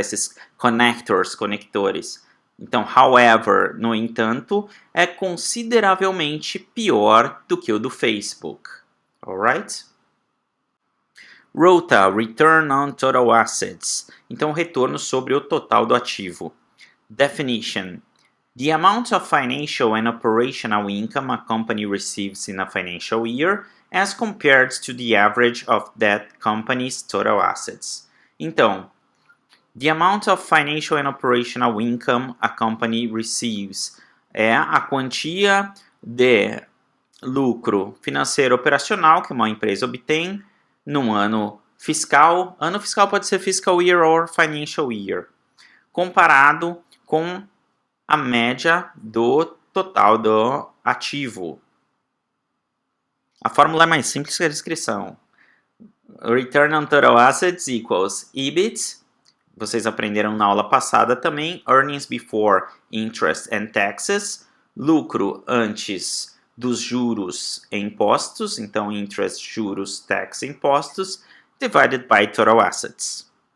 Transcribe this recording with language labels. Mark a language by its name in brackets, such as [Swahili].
[Portuguese] Esses conectores. Então, however, no entanto, é consideravelmente pior do que o do Facebook. Alright? ROTA, [English] Return on Total Assets. [Portuguese] Então, retorno sobre o total do ativo. [English] Definition. The amount of financial and operational income a company receives in a financial year as compared to the average of that company's total assets. Então, The amount of financial and operational income a company receives [Portuguese] é a quantia de lucro financeiro operacional que uma empresa obtém num ano fiscal. Ano fiscal pode ser [English] fiscal year or financial year, [Portuguese] comparado com a média do total do ativo. A fórmula é mais simples que a descrição. [English] Return on Total Assets equals EBIT. [Portuguese] Vocês aprenderam na aula passada também. [English] Earnings before interest and taxes. [Portuguese] Lucro antes dos juros e impostos. Então, interest, juros, tax, impostos. [English] Divided by total assets.